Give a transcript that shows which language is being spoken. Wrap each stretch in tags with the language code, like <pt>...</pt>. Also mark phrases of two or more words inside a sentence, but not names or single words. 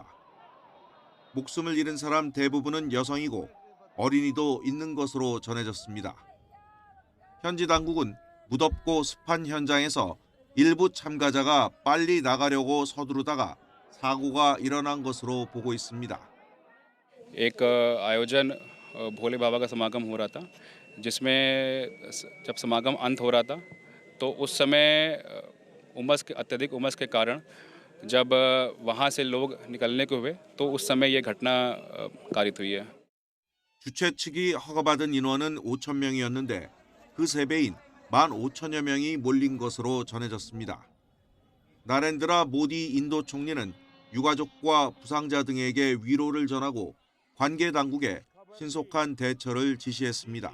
<ko>목숨을 잃은 사람 대부분은 여성이고 어린이도 있는 것으로 전해졌습니다. 현지 당국은 무덥고 습한 현장에서 일부 참가자가 빨리 나가려고 서두르다가 사고가 일어난 것으로 보고 있습니다.</ko> <hi>एक आयोजन भोले बाबा का समागम हो रहा था, जिसमें जब समागम अंत हो रहा था तो उस समय अत्यधिक उमस के कारण जब वहां से लोग निकलने को हुए तो उस समय ये घटना कारित हुई है.</hi> <ko>주최 측이 허가받은 인원은 5,000명이었는데 그 3배인 15,000여 명이 몰린 것으로 전해졌습니다. 나렌드라 모디 인도 총리는 유가족과 부상자 등에게 위로를 전하고 관계 당국에 신속한 대처를 지시했습니다.</ko>